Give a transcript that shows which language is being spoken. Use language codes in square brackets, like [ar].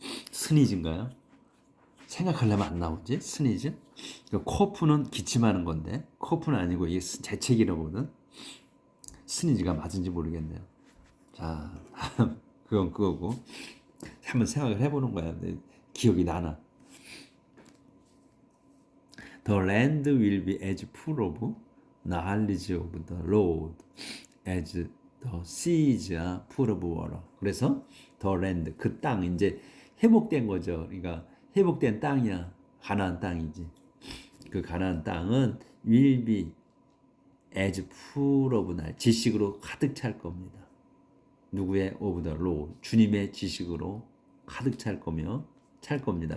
[ko] 스니즈인가요? 생각하려면 안 나오지? 스니즈? 코프는 기침하는 건데, 코프는 아니고 이게 재채기라거든. 스니즈가 맞은지 모르겠네요. 자, 그건 그거고. 한번 생각을 해보는 거야. 기억이 나나. [en] The land will be as full of knowledge of the Lord as the seas are full of water. [ko] 그래서 [en] the land, [ko] 그 땅, 이제 회복된 거죠. 그러니까 회복된 땅이야. 가나안 땅이지. 그 가나안 땅은 [en] will be as full of knowledge, [ko] 지식으로 가득 찰 겁니다. 누구의 [en] of the Lord, [ko] 주님의 지식으로 가득 찰 겁니다.